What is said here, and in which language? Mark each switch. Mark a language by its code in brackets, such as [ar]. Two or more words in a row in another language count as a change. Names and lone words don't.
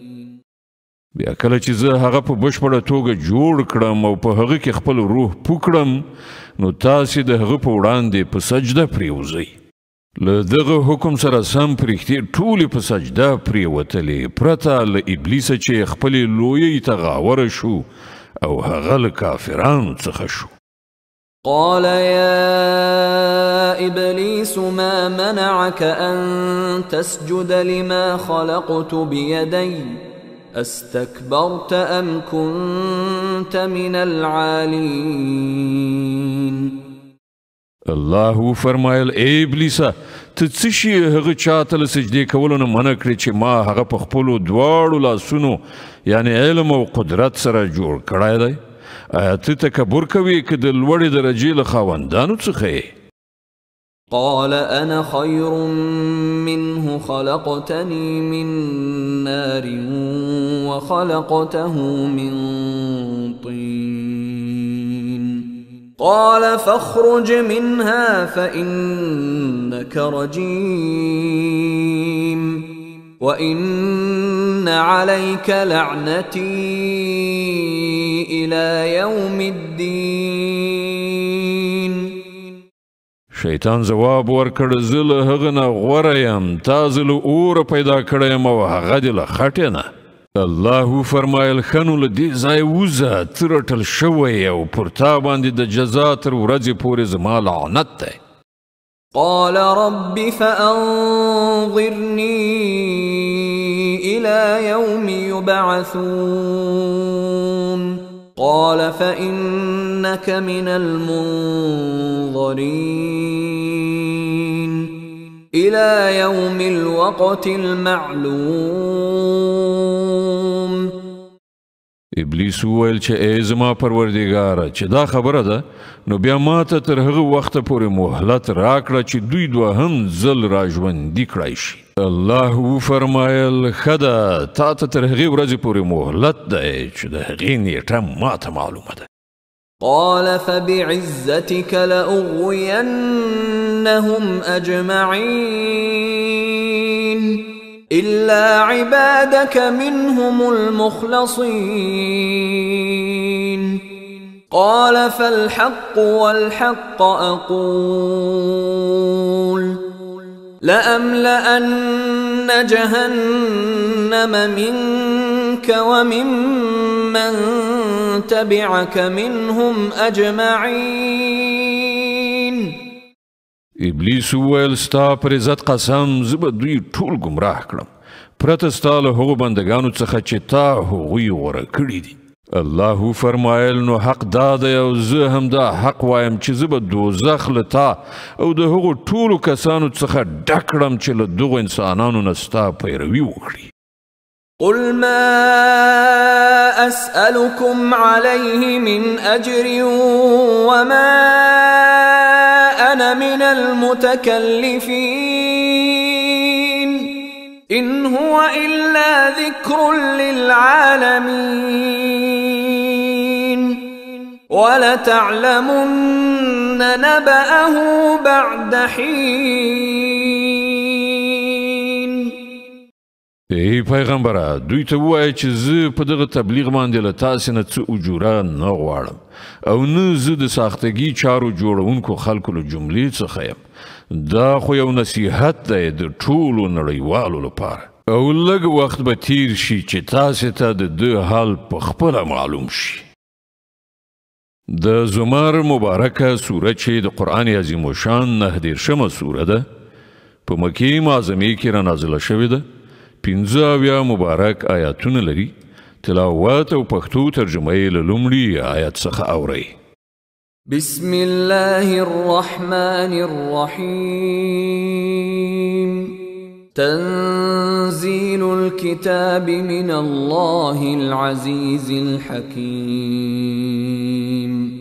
[ps] بیا کله چې زه هغه په بشپړه توګه جوړ کړم او په هغه کې خپل روح پوکړم نو تاسې د هغه په وړاندې په سجده پریوځئ. له دغه حکم سره سم پرښتې ټولې په سجده پریوتلې پرته له ابلیسه چې خپلې لویۍ ته غاوره شو او هغه له کافرانو څخه شو. [ar] قال يا إبليس ما منعك أن تسجد لما خلقت بيدي استكبرت أم كنت من العالين. [ps] الله فرمایل ای ابلیسه ته څه شي هغه چاته له سجدې کولو نه منع کړې چې ما هغه په خپلو دواړو لاسونو یعنی علم او قدرت سره جوړ کړی دی؟ آیا ته تکبر کوې که د لوړې درجې له خاوندانو څخه یې؟ [ar] قال أنا خير منه خلقتني من نار وخلقته من طين قال فاخرج منها فإنك رجيم وإن عليك لعنتي إلى يوم الدين. [ps] شیطان ځواب ورکړ زه له هغه نه غوره یم تا زه له اوره پیدا کړی یم او هغه دې له خټې نه. الله فرمایل ښه نو له دې ځایه وځه ته رټل شوی او پر تا باندې د جزا تر ورځې پورې زما لعنت دی. [ar] قال رب فأنظرني إلى يوم يبعثون قال فإنك من المنظرين إلى يوم الوقت المعلوم. [ps] ابلیس وویل چې ای زما پروردګاره چې دا خبره ده نو بیا ماته تر هغه وخته پورې مهلت راکړه چې دوی دوهم ځل را ژوندي کړای شي. الله وفرمایل ښه ده تا ته تر هغې ورځې پورې مهلت دی چې د هغې نیټه ماته معلومه ده. [ar] قال فبعزتك لأغوينهم أجمعين إلا عبادك منهم المخلصين. قال فالحق والحق أقول لأملأن جهنم منك وممن تبعك منهم أجمعين. [ps] ابلیس وویل ستا پر عزت قسم زه به دوی ټول ګمراه کړم پرته ستا له هغو بندګانو څخه چې تا هغوی غوره کړي دي. الله فرمایل نو حق دا دی او زه هم دا حق وایم چې زه به دوزخ له تا او د هغو ټولو کسانو څخه ډک کړم چې له دغو انسانانو نه ستا پیروي وکړي. [ar] قل ما أسألكم عليه من أجر وما أنا من المتكلفين إن هو إلا ذكر للعالمين ولتعلمن نبأه بعد حين. [ps] ای پیغمبره دوی ته ووایه چې زه په دغه تبلیغ باندې له تاسې نه څه اجوره نه غواړم او نه زه د ساختګي چارو جوړونکو خلکو له جملې څخه یم. دا خو یو نصیحت دی د ټولو نړیوالو لپاره او لږ وخت به تیر شي چې تاسې ته د ده حال په خپله معلوم شي. د زمر مبارکه سوره چې د قرآن عظیم الشان 19 سوره ده په مکې معظمې کې رانازله شوې ده. 15 مبارک آیاتونه لري. تلاوت او پښتو ترجمه یې له لومړي آیت څخه اورئ. [ar] بسم الله الرحمن الرحيم تنزيل الكتاب من الله العزيز الحكيم.